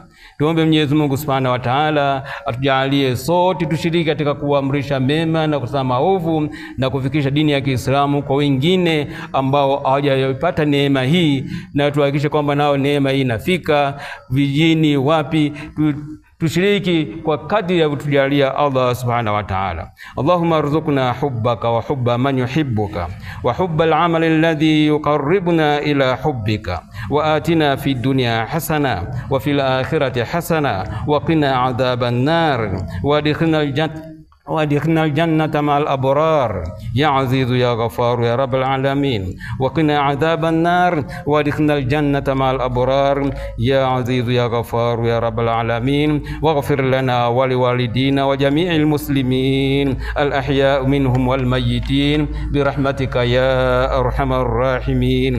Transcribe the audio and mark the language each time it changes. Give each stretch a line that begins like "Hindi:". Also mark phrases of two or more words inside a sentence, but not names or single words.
Swahili: Tuombe Mwenyezi Mungu
Arabic: سبحانه وتعالى
Swahili: atujalie sote tushiriki katika kuamrisha mema na kukataza maovu na kufikisha dini ya Kiislamu kwa wengine ambao hawajapata neema hii, na tuhakikishe kwamba nao neema hii inafika vijijini, wapi, tushiriki kwa kadri ya kutujalia Allah
Arabic: سبحانه وتعالى. اللهم ارزقنا حبك وحب من يحبك وحب العمل الذي يقربنا إلى حبك وآتنا في الدنيا حسنة وفي الآخرة حسنة وقنا عذاب النار و وادخلنا الجنة مع الأبرار يا عزيز يا غفار يا رب العالمين، وقنا عذاب النار وادخلنا الجنة مع الأبرار يا عزيز يا غفار يا رب العالمين، واغفر لنا ولوالدينا وجميع المسلمين الأحياء منهم والميتين برحمتك يا أرحم الراحمين.